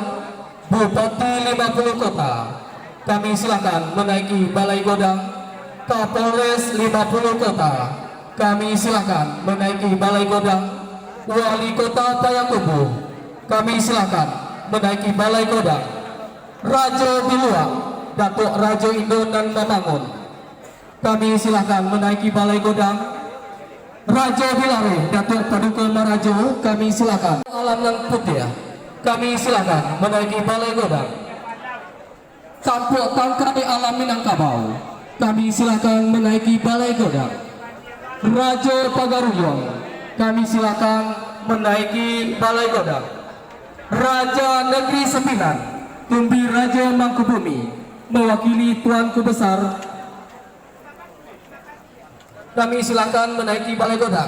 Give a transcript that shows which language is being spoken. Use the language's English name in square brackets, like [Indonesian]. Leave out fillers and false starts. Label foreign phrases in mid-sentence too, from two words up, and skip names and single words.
[Indonesian] Bupati 50 kota, kami silakan menaiki balai godang. Kapolres 50 kota, kami silakan menaiki balai godang. Wali Kota Payakumbuh, kami silakan menaiki balai godang. Raja Biluang, Datuk Raja Indo dan Mamangun, kami silakan menaiki balai godang. Raja Bilare, Datuk Paduka Marajo, kami silakan. Alam Nang Putih, kami silakan menaiki balai godang. Kampung Tangkai Alam Minangkabau, kami silakan menaiki balai godang. Raja Pagaruyung, kami silakan menaiki balai godang. Raja Negeri Sembilan, Tumbi Raja Mangkubumi, mewakili Tuanku Besar, kami silakan menaiki balai godang.